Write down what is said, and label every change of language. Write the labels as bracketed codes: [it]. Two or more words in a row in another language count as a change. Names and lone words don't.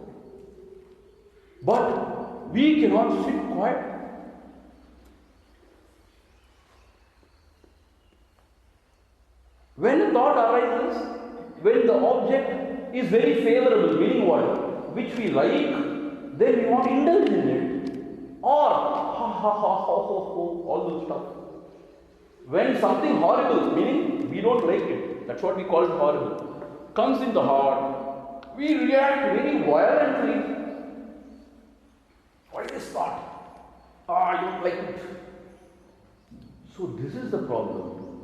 [en] But we cannot sit quiet. When a thought arises, when the object is very favorable, meaning what? Which we like, then we want to indulge in it. or ha ha ha ho ho ho, all those stuff. When something horrible, meaning we don't like it, that's what we call it horrible, comes in the heart, we react very violently. What is this thought? I don't like it. So this is the problem.